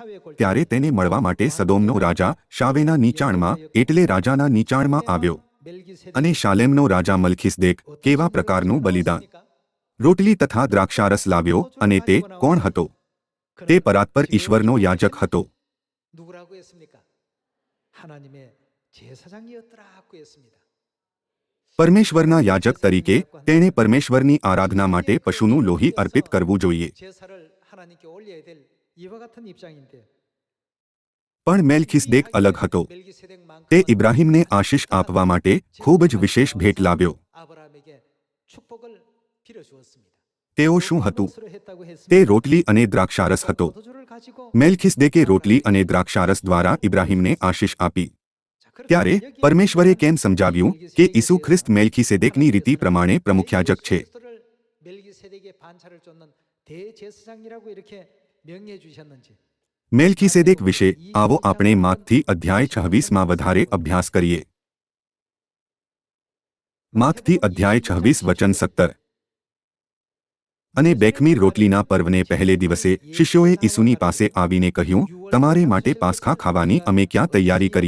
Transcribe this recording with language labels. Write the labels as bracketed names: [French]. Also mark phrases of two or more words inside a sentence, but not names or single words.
[Gujarati] ત્યારે તેને મળવા માટે સદોમનો રાજા શાવેના નીચાણમાં એટલે રાજાના નીચાણમાં આવ્યો અને શાલેમનો રાજા મલ્ખિસદેક કેવા પ્રકારનું બલિદાન રોટલી તથા દ્રાક્ષારસ લાવ્યો અને તે કોણ હતો? તે પરાત્પર ઈશ્વરનો યાજક હતો. [Korean] 누구라고 했습니까? 하나님의 제사장이었더라고 했습니다. [Gujarati] પરમેશ્વરના યાજક તરીકે તેણે પરમેશ્વરની આરાધના માટે પશુનું લોહી અર્પિત કરવું જોઈએ. [Korean] 제사를 하나님께 올려야 될 이와 같은 입장인데 [Gujarati] પણ મેલ્ખિસદેક અલગ હતો. [Korean] 멜기세덱만큼은 [Gujarati] તે ઇબ્રાહીમને આશીષ આપવા માટે ખૂબ જ વિશેષ ભેટ લાવ્યો. [Korean] 아브라함에게 축복을 빌어주었습니다. [Gujarati] તેઓ શું હતું? [Korean] 무엇으로 했다고 했습니까? [Gujarati] તે રોટલી અને દ્રાક્ષારસ હતો. [Korean] 포도주를 가지고 [Gujarati] મેલ્ખિસદેકે રોટલી અને દ્રાક્ષારસ દ્વારા ઇબ્રાહીમને આશીષ આપી. ત્યારે પરમેશ્વરે કેમ સમજાવ્યું કે ઈસુ ખ્રિસ્ત મેલ્ખિસેદેકની રીતિ પ્રમાણે પ્રમુખ યાજક છે? [Korean] 멜기세덱의 반차를 쫓는 대제사장이라고 이렇게 명예해 주셨는지 [Gujarati] મેલ્ખિસેદેક વિશે આવો આપણે માથથી અધ્યાય 26માં વધારે અભ્યાસ કરીએ. માથથી અધ્યાય 26 વચન 17. અને બેખમીર રોટલીના પર્વને પહેલે દિવસે શિષ્યોએ ઈસુની પાસે આવીને કહ્યું, તમારે માટે પાસ્ખા ખાવાની અમે ક્યાં તૈયારી કરીએ?